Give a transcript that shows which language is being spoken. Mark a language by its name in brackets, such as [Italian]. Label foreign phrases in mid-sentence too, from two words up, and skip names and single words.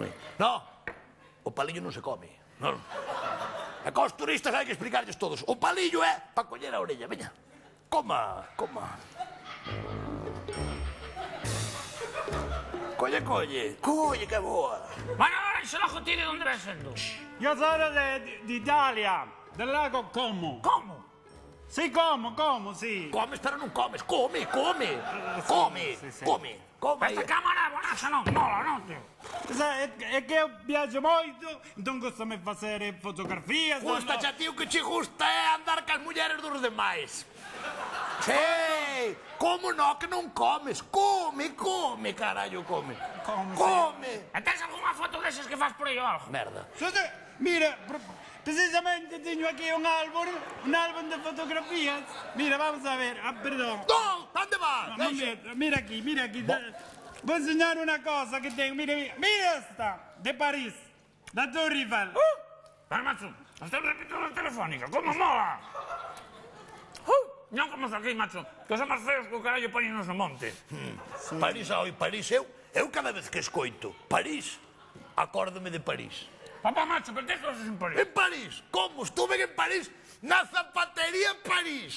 [Galician] No, o palillo non se come. Non. E cos turistas hai que explicarlles todos. O palillo é para coller a orella. Veña, coma, coma. Colle, colle. Colle, que boa. Bueno, Lorenzo, loco, ti [Spanish] de dónde [Galician] ves sendo? [Spanish] Yo sono de Italia, del lago Como. ¿Cómo? Sí, Como, sí. [Galician] Comes, pero non comes. Come, come. Come, sí. come. Come. Esta cámara é bonasa, non? Mola, non, tío? É que eu viajo moito, entón gostame facer fotografías. Gusta, xa, tío, que che gusta é andar cas mulleres dos demais. [Spanish] Sí, como no, [Galician] que non comes? Come, come, carallo, come. Come. E tens algunha foto desas que faz por aí ou algo? Merda. Mira, precisamente teño aquí un álbum de fotografías. Mira, vamos a ver, perdón. Non, onde vas? Mira aquí. [Spanish] Voy a enseñar una cosa que tengo. Mira esta, de París, la Torre Eiffel. Pero, macho, hasta repito la telefónica, como mola? [Galician] Non como aquí, macho, que son máis feos que o carallo poñenos no monte. París, París, eu cada vez que escoito París, acórdome de París. Papá, macho, pero tes cosas en París. En París, como? [Spanish] Estuve en París, [Galician] na zapatería en París.